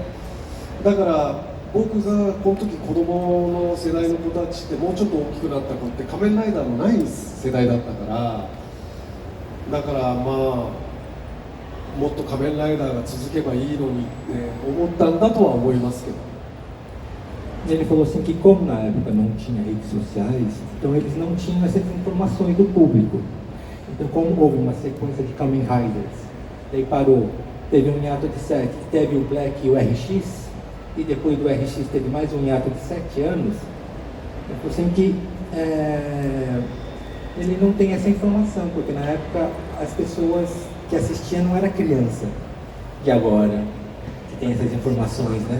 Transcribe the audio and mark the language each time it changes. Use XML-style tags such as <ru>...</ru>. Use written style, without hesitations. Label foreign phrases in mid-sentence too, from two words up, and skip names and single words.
<ja>だから僕がこの時子供の世代の子たちってもうちょっと大きくなった子って仮面ライダーのない世代だったから、だからまあもっと仮面ライダーが続けばいいのにって思ったんだとは思いますけど。</ja> <pt>Ele falou assim que como na época não tinha redes sociais, então eles não tinham essas informações do público. Então como houve uma sequência de Kamen Riders, daí parou, teve um hiato de 7, teve o Black e o RX, e depois do RX teve mais um hiato de 7 anos, ele falou assim que ele não tem essa informação, porque na época as pessoas que assistiam não era criança de agora, que tem essas informações, né?</pt>